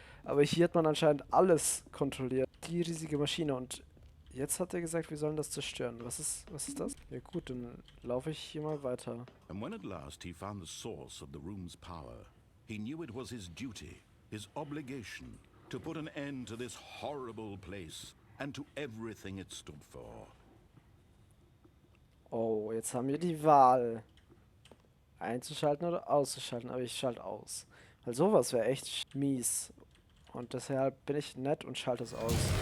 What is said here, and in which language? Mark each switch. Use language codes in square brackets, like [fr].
[de] Aber hier hat man anscheinend alles kontrolliert. Die riesige Maschine und jetzt hat er gesagt, wir sollen das zerstören. Was ist das? Ja gut, dann laufe ich hier mal weiter. [en] And when at last he found the source of the room's power, he knew it was his duty, his obligation, to put an end to this horrible place and to everything it stood for. [de] Oh, jetzt haben wir die Wahl. Einzuschalten oder auszuschalten, aber ich schalte aus. Weil sowas wäre echt mies. Und deshalb bin ich nett und schalte es aus.